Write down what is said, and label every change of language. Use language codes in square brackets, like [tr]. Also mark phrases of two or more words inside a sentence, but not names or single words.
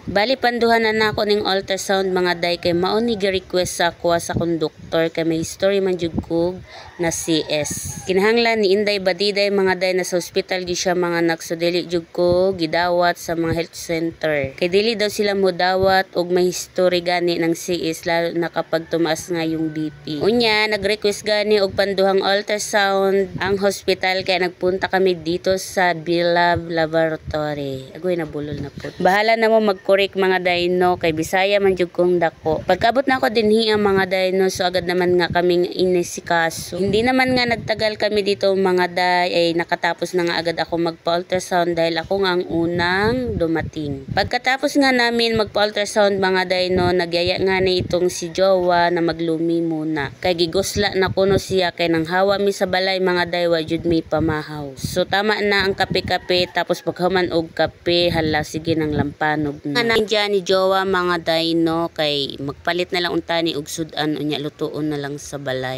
[ceb] Bali panduhan na nako ning ultrasound mga day kay mao ni gi-request sa ako sa konduktor kay may history man jud ko na CS. Kinahanglan ni Inday Badiday mga day na sa ospital gyud siya mga nagsudili jud ko gidawat sa mga health center. Kay dili daw sila modawat og may history gani ng CS [tl] lalo na kapag tumaas nga yung BP. [ceb] Unya nag-request gani og panduhang ultrasound ang hospital kay [tl] nagpunta kami dito [ceb] sa Bilab Laboratory. Agoy nabulol na po. Bahala na mo mag-correct mga dayno kay Bisaya man jud kong dako. Pagkabot na ako dinhi ang mga dayno so [tl] agad naman nga kaming inisikaso. Hindi naman nga nagtagal kami dito [ceb] mga day [tl] ay nakatapos na nga agad ako magpa-ultrasound dahil ako nga ang unang dumating. Pagkatapos nga namin magpa-ultrasound [ceb] mga dayno, [tl] nagyaya nga ni itong si Jowa na maglumi muna. [ceb] Kay gigusla na kuno siya kay nang hawa mi sa balay mga day wa jud mi pamahaw. So tama na ang kape-kape tapos paghuman og kape hala sige nang lampanog na. Nandiyan ni Jowa mga dayno kay magpalit na lang untani og sudan unya lutuon na lang sa balay.